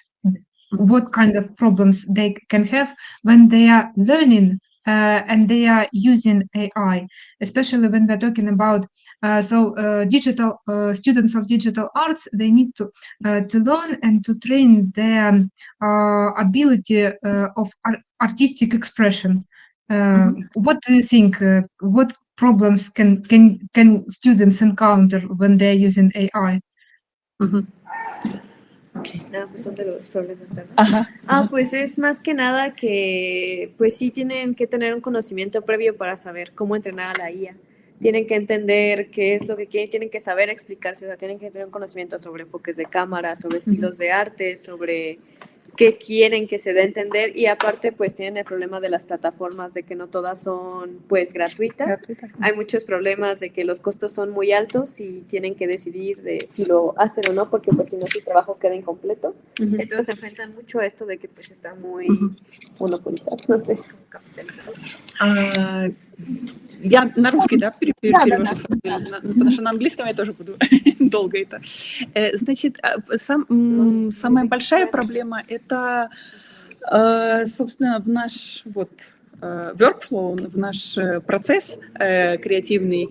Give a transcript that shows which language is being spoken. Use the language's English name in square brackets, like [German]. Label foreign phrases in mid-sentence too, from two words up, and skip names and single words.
[English] What kind of problems they can have when they are learning and they are using AI, especially when we're talking about digital students of digital arts, they need to learn and to train their ability of artistic expression. What do you think? What problems can students encounter when they're using AI? [Spanish] Pues son de los problemas, ¿verdad? Ajá. Pues es más que nada que pues sí tienen que tener un conocimiento previo para saber cómo entrenar a la IA. Tienen que entender qué es lo que quieren, tienen que saber explicarse, o sea, tienen que tener un conocimiento sobre enfoques de cámara, sobre estilos de arte, sobre qué quieren que se dé a entender, y aparte pues tienen el problema de las plataformas, de que no todas son pues gratuitas. Hay muchos problemas de que los costos son muy altos y tienen que decidir de si lo hacen o no, porque pues si no su trabajo queda incompleto. Entonces se enfrentan mucho a esto de que pues está muy monopolizado, no sé, como capitalizado. [Russian] Я на русский, да, перевожу, Да. потому что на английском я тоже буду долго это. Значит, самая большая проблема – это, собственно, в наш вот workflow, в наш процесс креативный.